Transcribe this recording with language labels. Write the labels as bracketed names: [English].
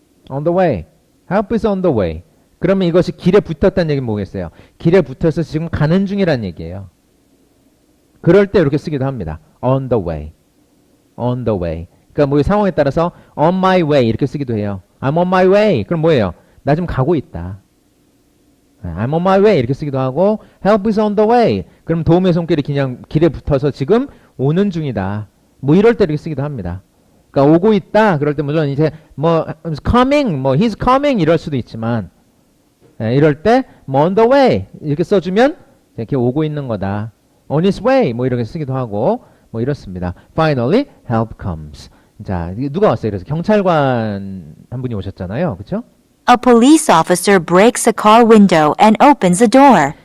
[English] on the way. help is on the way. [Korean] 그러면 이것이 길에 붙었다는 얘기는 뭐겠어요? 길에 붙어서 지금 가는 중이라는 얘기예요. 그럴 때 이렇게 쓰기도 합니다. [English] on the way. on the way. [Korean] 그러니까 뭐 상황에 따라서 [English] on my way [Korean] 이렇게 쓰기도 해요. [English] I'm on my way. [Korean] 그럼 뭐예요? 나 지금 가고 있다. [English] I'm on my way [Korean] 이렇게 쓰기도 하고 [English] help is on the way. [Korean] 그럼 도움의 손길이 그냥 길에 붙어서 지금 오는 중이다. 뭐 이럴 때 이렇게 쓰기도 합니다. 그러니까 오고 있다. 그럴 때 물론 이제 뭐 coming, 뭐 he's coming 이럴 수도 있지만 이럴 때 뭐 on the way 이렇게 써주면 이렇게 오고 있는 거다. [English] on his way [Korean] 뭐 이렇게 쓰기도 하고 뭐 이렇습니다. [English] Finally, help comes. [Korean] 자, 누가 왔어요? 그래서 경찰관 한 분이 오셨잖아요. 그렇죠? [English] A police officer breaks a car window and opens the door.